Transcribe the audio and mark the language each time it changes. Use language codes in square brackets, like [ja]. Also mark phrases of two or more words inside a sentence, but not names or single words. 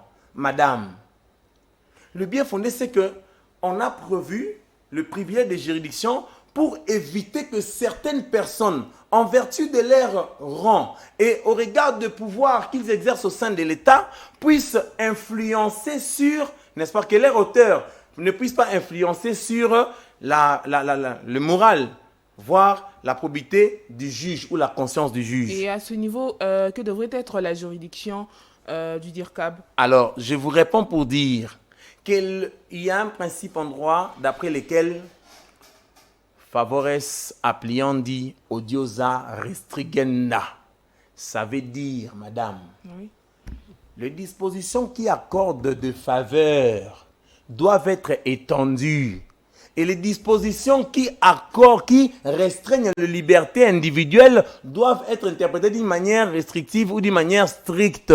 [fr] Madame, le bien fondé, c'est que on a prévu le privilège de juridiction pour éviter que certaines personnes, en vertu de leur rang et au regard de pouvoir qu'ils exercent au sein de l'État, puissent influencer sur, n'est-ce pas, que leur auteur ne puisse pas influencer sur le moral, voire la probité du juge ou la conscience du juge. Et à ce niveau, que devrait être la juridiction du DIRCAB? Alors, je vous réponds pour dire qu'il y a un principe en droit d'après lequel [la] favores appliandi odiosa restrigenda. [fr] Ça veut dire, madame, Oui. les dispositions qui accordent de faveurs doivent être étendues. Et les dispositions qui restreignent la liberté individuelle doivent être interprétées d'une manière restrictive ou d'une manière stricte.